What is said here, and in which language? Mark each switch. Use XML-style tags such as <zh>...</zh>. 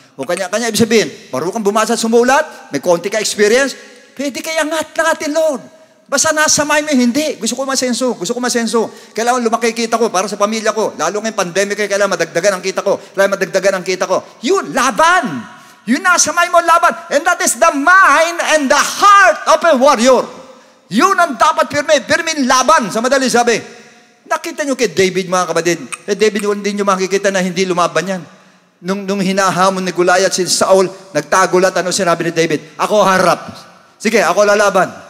<tl>O kanya ibig sabihin, marunong kang bumasa at sumulat, may konti ka experience, pwede kaya angat na natin, Lord. Basta nasa mind mo, hindi. Gusto ko masenso. Kailangan lumaki kita ko para sa pamilya ko. Lalo ngayong pandemic, kailangan madagdagan ang kita ko. Yun, laban. Yun nasa mind mo, laban.</tl> <en>And that is the mind and the heart of a warrior.</en> <tl>Yun ang dapat pirmin laban. Sa madali sabi, nakita nyo kay David, mga kapatid. David, hindi nyo makikita na hindi lumaban yan. Nung hinahamon ni Goliath si Saul, nagtagulat, sinabi ni David? Ako harap. Sige, ako lalaban.</tl>